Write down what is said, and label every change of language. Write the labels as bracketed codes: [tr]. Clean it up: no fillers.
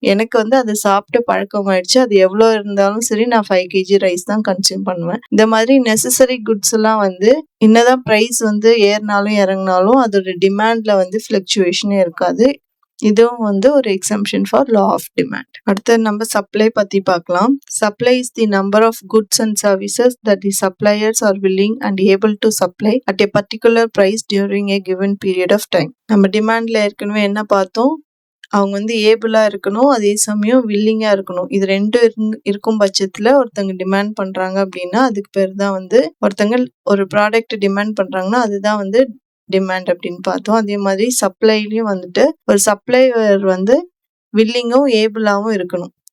[ta] எனக்கு வந்து அதை சாப்பிட்டு பழக்கம் ஆயிடுச்சு. அது எவ்வளவு இருந்தாலும் சரி நான் 5 kg ரைஸ் தான் கன்சியூம் பண்ணுவேன். இந்த மாதிரி நெசசரி குட்ஸ் எல்லாம் வந்து என்னதான் பிரைஸ் வந்து ஏறினாலும் இறங்கினாலும் அதோட டிமாண்ட்ல வந்து ஃபிளக்சுவேஷனே இருக்காது. இதுவும் வந்து ஒரு exemption for law of demand. அடுத்து நம்ம சப்ளை பத்தி பார்க்கலாம். [en] Supply is the number of goods and services that the suppliers are willing and able to supply at a particular price during a given period of time. [ta] நம்ம டிமாண்ட்ல ஏற்கனவே என்ன பார்த்தோம், அவங்க வந்து ஏபிளா இருக்கணும், அதே சமயம் வில்லிங்கா இருக்கணும். இது ரெண்டும் இருக்கும் பட்சத்துல ஒருத்தங்க டிமாண்ட் பண்றாங்க அப்படின்னா அதுக்கு பேர் தான் வந்து ஒருத்தங்க ஒரு ப்ராடக்ட் டிமாண்ட் பண்றாங்கன்னா அதுதான் வந்து டிமாண்ட் அப்படின்னு பார்த்தோம். அதே மாதிரி சப்ளைலயும் வந்துட்டு ஒரு சப்ளையர் வந்து வில்லிங்கும் ஏபிளாவும் இருக்கணும்.